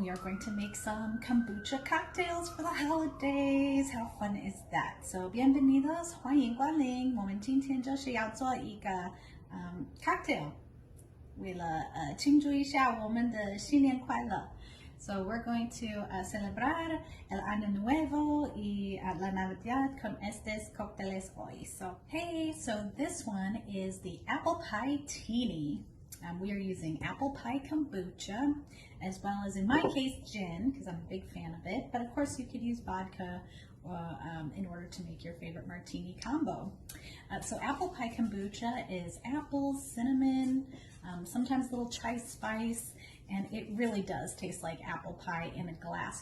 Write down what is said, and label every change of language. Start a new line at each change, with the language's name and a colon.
English: We are going to make some kombucha cocktails for the holidays. How fun is that? So,
Spanish: bienvenidos,
Chinese: 欢迎光临。我们今天就是要做一个cocktail，为了庆祝一下我们的新年快乐。
English: So we're going to
Spanish: celebrar el año nuevo y la Navidad con estos cócteles hoy.
English: So this one is the Apple Pie Tini. We are using Apple Pie Kombucha, as well as, in my case, gin, because I'm a big fan of it. But of course, you could use vodka in order to make your favorite martini combo. So Apple Pie Kombucha is apples, cinnamon, sometimes a little chai spice, and it really does taste like apple pie in a glass.